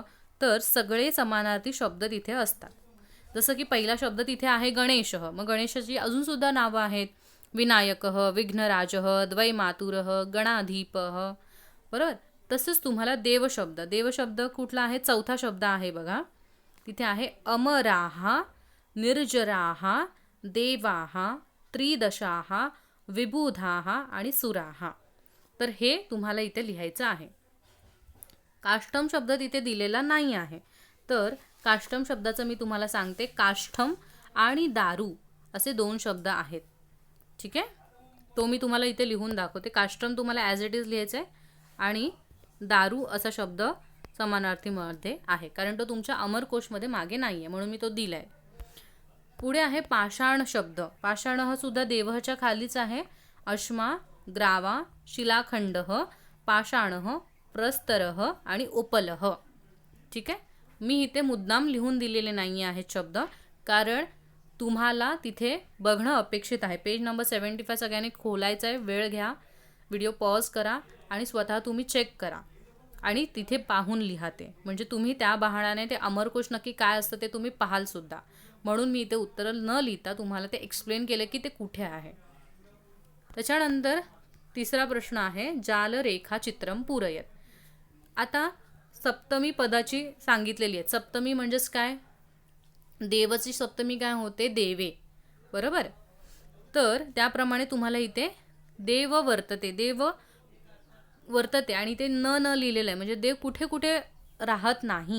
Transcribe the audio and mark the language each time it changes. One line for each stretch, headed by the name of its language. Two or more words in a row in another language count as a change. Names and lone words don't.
Marathi: तर सगळे समानार्थी शब्द तिथे असतात. जसं की पहिला शब्द तिथे आहे गणेशः. मग गणेशाची अजून सुद्धा नावं आहेत.
Sanskrit: विनायकः, विघ्नराजः, द्वैमातुरः, गणाधीपः.
Marathi: बरोबर. तसंच तुम्हाला देवशब्द, देवशब्द कुठला आहे? चौथा शब्द आहे बघा. तिथे आहे
Sanskrit: अमराः, निर्जराः, देवाः, त्रिदशाः, विबुधाः आणि सुराः.
Marathi: तर हे तुम्हाला इथे लिहायचं आहे. काष्ठम शब्द तिथे दिलेला नाही आहे. तर काष्ठम शब्दाचं मी तुम्हाला सांगते. काष्ठम आणि दारू असे 2 शब्द आहेत. ठीक आहे. तो मी तुम्हाला इथे लिहून दाखवते. काष्ठम तुम्हाला
English: as it is
Marathi: लिहायचं आहे आणि दारू असा शब्द समानार्थीमध्ये आहे, कारण तो तुमच्या अमरकोशमध्ये मागे नाही आहे, म्हणून मी तो दिलाय. पुढे आहे पाषाण शब्द. पाषाण हा सुद्धा देवहच्या खालीच आहे.
Sanskrit: अश्मा, ग्रावा, शिलाखंड, पाषाण, प्रस्तर आणि उपलह.
Marathi: ठीक आहे. मी इथे मुद्दाम लिहून दिलेले नाही आहेत शब्द, कारण तुम्हाला तिथे बघणं अपेक्षित आहे. पेज नंबर 75 सगळ्यांनी खोलायचं आहे. वेळ घ्या, व्हिडिओ पॉज करा आणि स्वतः तुम्ही चेक करा आणि तिथे पाहून लिहा ते, म्हणजे तुम्ही त्या बहाणाने ते अमरकोश नक्की काय असतं ते तुम्ही पाहाल सुद्धा. म्हणून मी इथे उत्तर न लिहिता तुम्हाला ते एक्सप्लेन केलं की ते कुठे आहे. त्याच्यानंतर तिसरा प्रश्न आहे
Sanskrit: जालरेखा चित्रम पूरयत.
Marathi: आता सप्तमी पदाची सांगितलेली आहे. सप्तमी म्हणजेच काय? देवची सप्तमी काय होते? देवे, बरोबर. तर त्याप्रमाणे तुम्हाला इथे देव वर्तते आणि ते न लिहिलेलं आहे, म्हणजे देव कुठे कुठे राहत नाही.